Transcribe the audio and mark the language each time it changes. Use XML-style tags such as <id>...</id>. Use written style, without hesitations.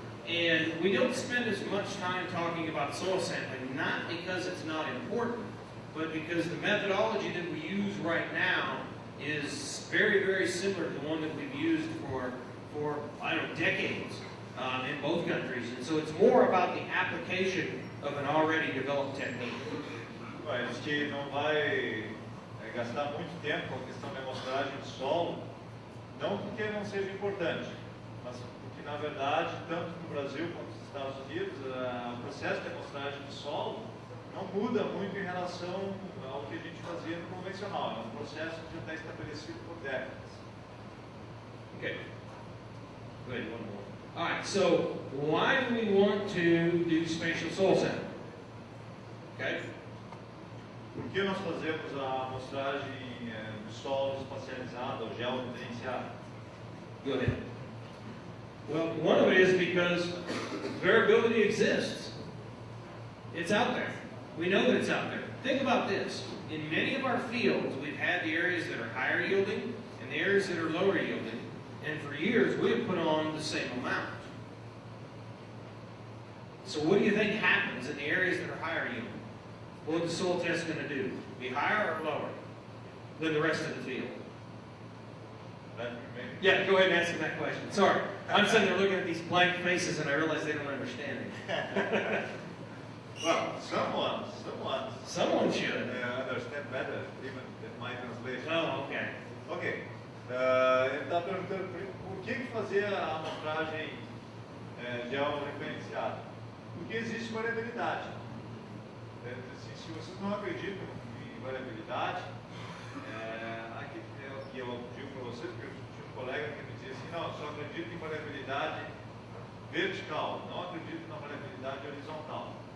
<en>And we don't spend as much time talking about soil sampling, not because it's not important, but because the methodology that we use right now is very, very similar to the one that we've used for I don't know, decades in both countries. And so it's more about the application of an already developed technique.</en> <pt>A gente não vai gastar muito tempo com a questão da amostragem de solo, não porque não seja importante, mas porque, na verdade, tanto no Brasil quanto nos Estados Unidos, o processo de amostragem de solo não muda muito em relação ao que a gente fazia no convencional. É um processo que já está estabelecido por décadas.</pt> <en>Okay. Good, one more. All right, so why do we want to do spatial soil sampling? Okay.</en> <pt>Por que nós fazemos a amostragem de solo espacializado, ou georreferenciado?</pt> <en>Go ahead. Well, one of it is because variability exists. It's out there. We know that it's out there. Think about this. In many of our fields, we've had the areas that are higher yielding and the areas that are lower yielding. And for years, we have put on the same amount. So what do you think happens in the areas that are higher yielding? What is the soil test going to do? Be higher or lower than the rest of the field? Yeah, go ahead and answer that question. Sorry. I'm sitting there looking at these blank faces and I realize they don't understand it. Well, someone should. Understand better, even in my translation. Oh, okay. Ok.</en> <pt>Ele está perguntando por que fazer a amostragem georreferenciada? Porque existe variabilidade. Se vocês não acreditam em variabilidade, aqui é o que eu digo para vocês, porque eu tinha um colega que me dizia assim, não, eu só acredito em variabilidade vertical, não acredito na variabilidade horizontal.</pt>